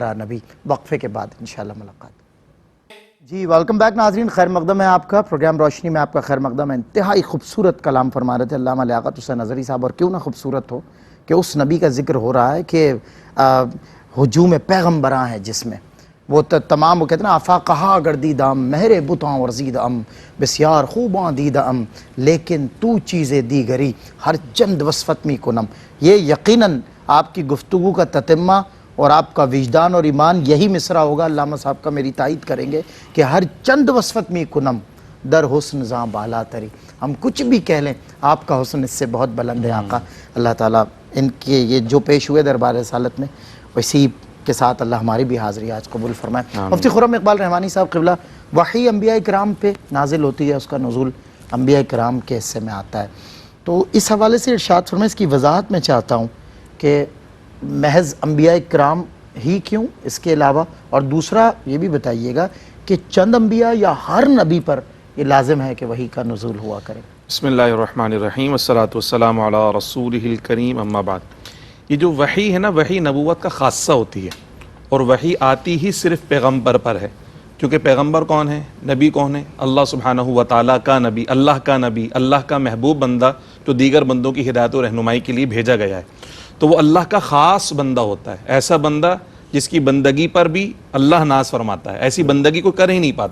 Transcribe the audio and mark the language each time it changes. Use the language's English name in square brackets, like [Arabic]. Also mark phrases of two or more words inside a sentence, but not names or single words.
[Urdu] وقفے کے بعد انشاءاللہ ملاقات۔ جی ویلکم بیک ناظرین، خیر مقدم ہے آپ کا پروگرام روشنی میں، آپ کا خیر مقدم ہے۔ انتہائی خوبصورت کلام فرما رہے تھے علامہ لیاقت حسین اظہری صاحب، اور کیوں نہ خوبصورت ہو کہ اس نبی کا ذکر ہو رہا ہے کہ ہجوم پیغمبراں ہیں جس میں وہ تمام، وہ کہتے ہیں نا [Persian] افاقہا گردیدم مہر بتاں ورزید ام بسیار خوباں دید ام لیکن تو چیزیں دیگری ہر چند وصفت می کنم۔ [Urdu] یہ یقیناً آپ کی گفتگو کا تتمہ اور آپ کا وجدان اور ایمان یہی مصرع ہوگا، علامہ صاحب کا میری تائید کریں گے کہ [Persian] ہر چند وصفت می کنم در حسن زاں بالا تری۔ [Urdu] ہم کچھ بھی کہہ لیں آپ کا حسن اس سے بہت بلند ہے آقا۔ اللہ تعالیٰ ان کے یہ جو پیش ہوئے دربار رسالت میں، اسی کے ساتھ اللہ ہماری بھی حاضری آج قبول فرمائے۔ مفتی خرم اقبال رحمانی صاحب قبلہ، وحی انبیاء کرام پہ نازل ہوتی ہے، اس کا نزول انبیاء کرام کے حصے میں آتا ہے، تو اس حوالے سے ارشاد فرمائیں، اس کی وضاحت میں چاہتا ہوں کہ محض انبیاء کرام ہی کیوں، اس کے علاوہ، اور دوسرا یہ بھی بتائیے گا کہ چند انبیاء یا ہر نبی پر یہ لازم ہے کہ وحی کا نزول ہوا کرے؟ [Arabic] بسم اللہ الرحمن الرحیم، والصلاة والسلام علی رسولہ الکریم، اما بعد۔ [Urdu] یہ جو وحی ہے نا، وحی نبوت کا خاصہ ہوتی ہے، اور وحی آتی ہی صرف پیغمبر پر ہے، کیونکہ پیغمبر کون ہے، نبی کون ہے، [Arabic] اللہ سبحانہ و تعالیٰ [Urdu] کا نبی، اللہ کا نبی، اللہ کا محبوب بندہ جو دیگر بندوں کی ہدایت و رہنمائی کے لیے بھیجا گیا ہے، تو وہ اللہ کا خاص بندہ ہوتا ہے، ایسا بندہ جس کی بندگی پر بھی اللہ ناز فرماتا ہے، ایسی بندگی کوئی کر ہی نہیں پاتا۔